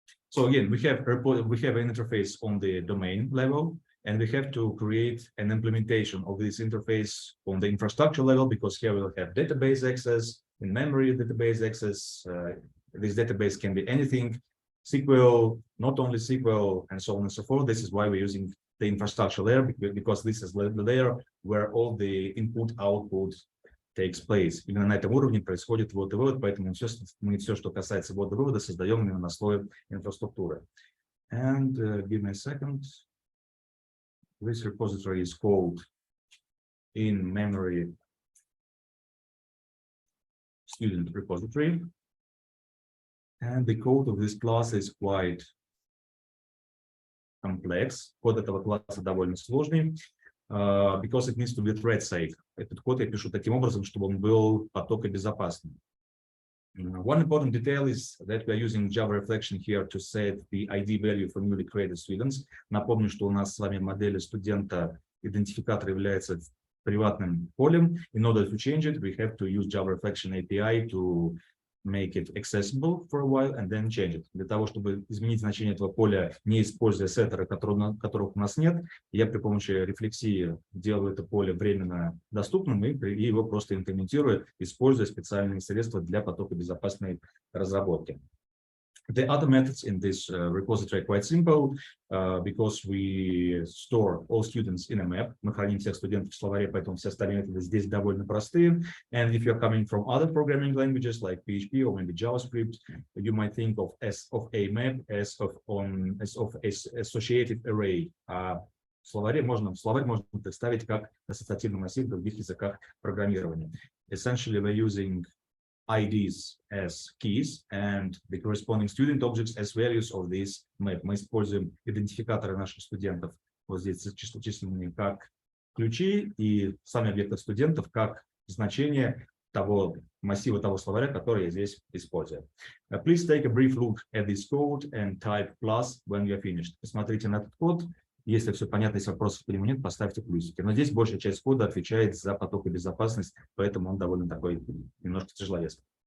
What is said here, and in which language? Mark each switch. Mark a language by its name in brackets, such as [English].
[English] So again, we have an interface on the domain level, and we have to create an implementation of this interface on the infrastructure level, because here we'll have database access, in-memory database access. This database can be anything, SQL, not only SQL, and so on and so forth. This is why we're using the infrastructure layer, because this is the layer where all the input-output takes place. [Russian] Именно на этом уровне происходит ввод и вывод, поэтому мы все, что касается ввода и вывода, создаем именно на слое инфраструктуры. [English] And give me a second. This repository is called in-memory student repository. And the code of this class is quite complex. [Russian] Код этого класса довольно сложный, [English] because it needs to be thread safe. [Russian] Этот код я пишу таким образом, чтобы он был потокобезопасным. [English] One important detail is that we are using Java reflection here to set the ID value for newly created students. [Russian] Напомню, что у нас с вами в модели студента идентификатор является приватным полем. [English] In order to change it, we have to use Java reflection API to make it accessible for a while and then change it. [Russian] Для того, чтобы изменить значение этого поля, не используя сеттеры, которых у нас нет, я при помощи рефлексии делаю это поле временно доступным и его просто имплементирую, используя специальные средства для потокобезопасной разработки. [English] The other methods in this repository are quite simple, because we store all students in a map. [Russian] Мы храним всех студентов в словаре, поэтому все остальные методы здесь довольно простые. [English] And if you're coming from other programming languages like PHP or maybe JavaScript, you might think of a map as of associative array. [Russian] Словарь можно представить как ассоциативный массив в других языках программирования. [English] Essentially, we're using IDs as keys and the corresponding student objects as values of this map. [Russian] Мы используем идентификаторы наших студентов, вот здесь численные, как ключи, и сами объекты студентов как значение того массива, того словаря, который я здесь использую. [English] Please take a brief look at this code and type plus when you are finished. [Russian] Посмотрите на этот код. Если все понятно, если вопросов к нему нет, поставьте плюсики. Но здесь большая часть кода отвечает за потокобезопасность, поэтому он довольно такой немножко тяжеловесный.